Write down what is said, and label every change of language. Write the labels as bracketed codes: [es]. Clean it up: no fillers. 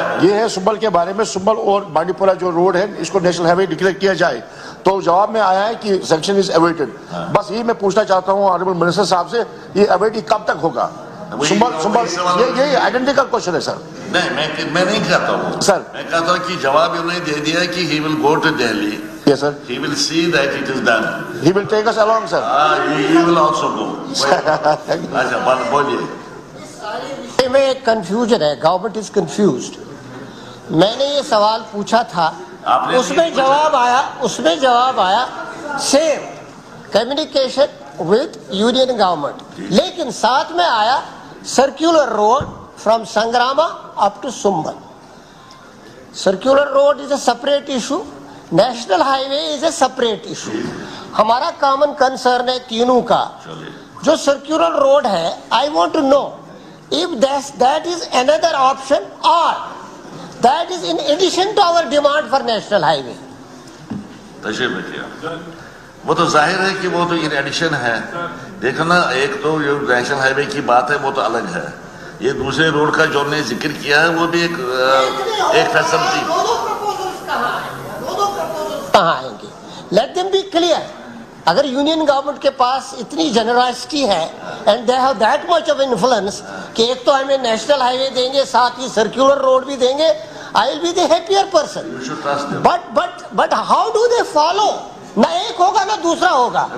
[ur] یہ ہے سنبل کے بارے میں. سنبل اور بانڈی پورہ جو روڈ ہے اس کو نیشنل ہائی وے ڈکلیئر کیا جائے. تو جواب میں آیا ہے کہ [en] Sanction is awaited. [ur] بس یہی میں پوچھنا چاہتا ہوں آنریبل منسٹر صاحب سے، یہ اویٹ کب تک ہوگا؟ سنبل یہ آئیڈینٹیکل کوشچن ہے سر. نہیں میں نہیں کہتا ہوں سر. میں کہتا ہوں کہ جواب انہوں نے دے دیا کہ [en] he will go to Delhi. Yes sir. He will see that it is done. He will take us along sir. He will also go. [ur] اچھا بولیے. میں ایک کنفیوژن ہے، [en] Government is confused. [ur] میں نے یہ سوال پوچھا تھا، اس میں جواب آیا [en] Same communication with union government. [ur] لیکن ساتھ میں آیا [en] Circular road from Sangrama up to Sumbal. Circular road is a separate issue, national high way is a separate issue. [ur] ہمارا کامن کنسرن ہے تینوں کا. جو سرکولر روڈ ہے، [en] I want to know if that is another option or that is in addition to our demand for national highway. [ur] تشریف رکھیے. وہ تو ظاہر ہے کہ وہ تو ان ایڈیشن ہے. دیکھو نا، ایک تو جو نیشنل ہائی وے کی بات ہے وہ تو الگ ہے. یہ دوسرے روڈ کا جو نے ذکر کیا ہے وہ بھی ایک فیسلٹی. کہاں آئیں گے؟ [en] Let them be clear. [ur] اگر یونین گورنمنٹ کے پاس اتنی جنراسٹی ہے [en] and they have that much of influence [ur] کہ ایک تو ہمیں نیشنل ہائی وے دیں گے، ساتھ ہی سرکولر روڈ بھی دیں گے، [en] I will be the happier person. But how do they follow? [ur] نہ ایک ہوگا نہ دوسرا ہوگا.